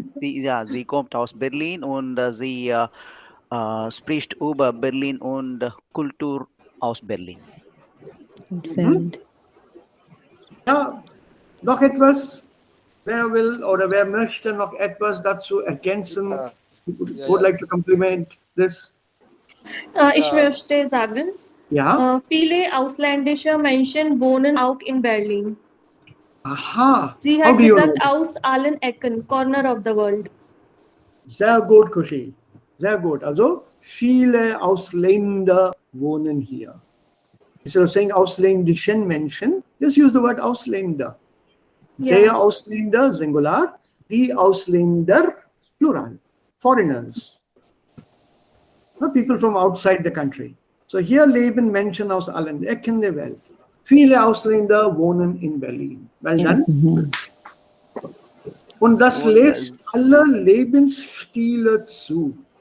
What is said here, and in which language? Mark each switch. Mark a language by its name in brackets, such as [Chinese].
[German] Sie kommt aus Berlin und sie spricht über Berlin und Kultur aus Berlin. Ja, noch etwas? Wer will oder wer möchte noch etwas dazu ergänzen? [English] Would like to compliment this? [German] Ich möchte sagen, Ja. viele ausländische Menschen wohnen auch in Berlin. Aha. Sie [English] How [German] hat [English] do you [German] gesagt, [English] know? [German] aus allen Ecken, [English] corner of the world. [German] Sehr gut, Kushi. Sehr gut. Also, viele Ausländer wohnen hier. [English] Instead of saying [German] ausländischen Menschen, [English] just use the word Ausländer. Yeah. [German] Der Ausländer, Singular, die Ausländer, Plural, foreigners. [English] Not people from outside the country. [German] So hier leben Menschen aus allen Ecken der Welt. Viele Ausländer wohnen in Berlin. [English] Well done. [German] Und das lässt alle Lebensstile zu.